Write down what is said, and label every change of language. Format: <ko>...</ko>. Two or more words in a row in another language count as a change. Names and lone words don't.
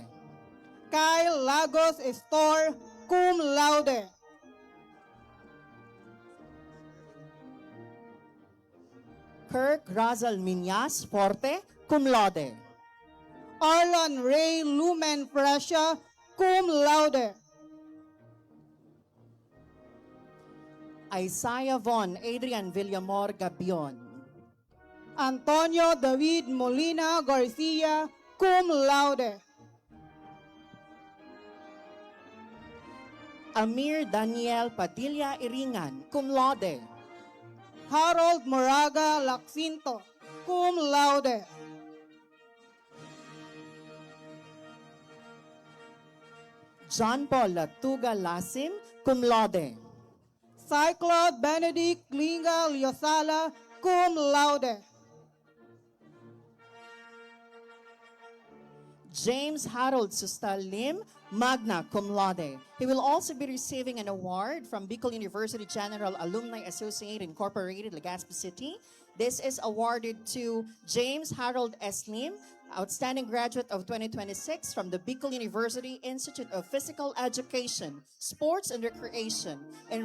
<en>Kyle Lagos Estor,</en> <la>cum laude.</la> <en>Kirk Razal Miñas Forte,</en> <la>cum laude.</la> <en>Arlon Ray Lumen Fresha,</en> <la>cum laude.</la> <en>Isaiah Von Adrian Villamor Gabion. Antonio David Molina Garcia,</en> <la>cum laude.</la> <en>Amir Daniel Padilla Iringan,</en> <la>cum laude.</la> <en>Harold Moraga Laxinto,</en> <la>cum laude.</la> <en>John Paul Latuga Lasim,</en> <la>cum laude.</la> <en>Cyclone Benedict Linga Liosala,</en> <la>cum laude.</la> <en>James Harold Sustal Lim,</en> <la>magna cum laude.</la> <en>He will also be receiving an award from Bicol University General Alumni Association Incorporated, Legazpi City, This is awarded to James Harold S. Lim, Outstanding Graduate of 2026 from the Bicol University Institute of Physical Education, Sports and Recreation, in</en>